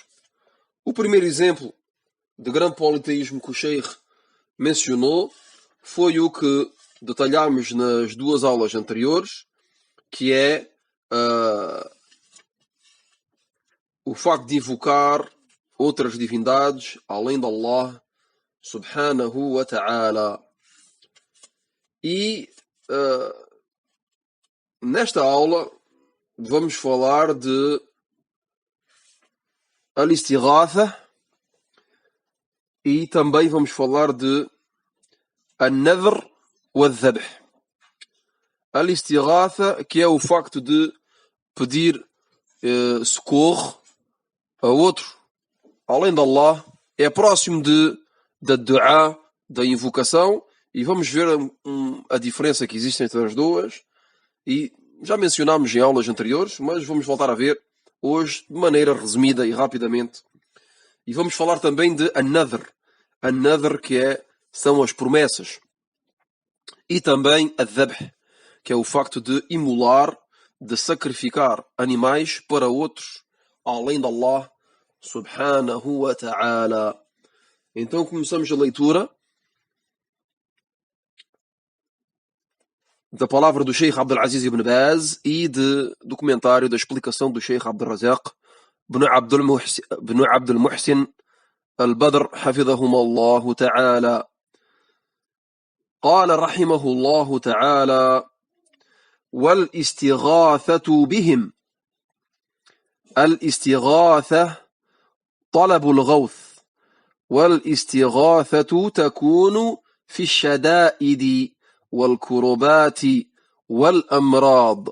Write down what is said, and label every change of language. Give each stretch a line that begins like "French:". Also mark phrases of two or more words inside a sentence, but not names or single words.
Portuguese: O primeiro exemplo de grande politeísmo que o Sheikh mencionou foi o que detalhámos nas 2 aulas anteriores, que é o facto de invocar outras divindades além de Allah
Arabic: سبحانه و تعالى.
Portuguese: E nesta aula vamos falar de al-istighatha e também vamos falar de
Arabic: النذر و الذبح.
Portuguese: Al-istighatha, que é o facto de pedir socorro a outro além de Allah, é próximo da dua, da invocação, e vamos ver a diferença que existe entre as duas. E já mencionámos em aulas anteriores, mas vamos voltar a ver hoje de maneira resumida e rapidamente. E vamos falar também de an-nadhr. An-nadhr, são as promessas. E também a dhabh, que é o facto de imolar, de sacrificar animais para outros, além de Allah
Arabic: سبحانه و تعالى.
Portuguese: Então começamos a leitura da palavra do Sheikh Abdul Aziz ibn Baz e do comentário da explicação do Sheikh Abdul Razak ibn Abdul Muhsin al-Badr
Arabic: حفظهم الله تعالى. قال رحمه الله تعالى: والاستغاثة بهم. الاستغاثة طلب الغوث، والاستغاثة تكون في الشدائد والكربات والأمراض.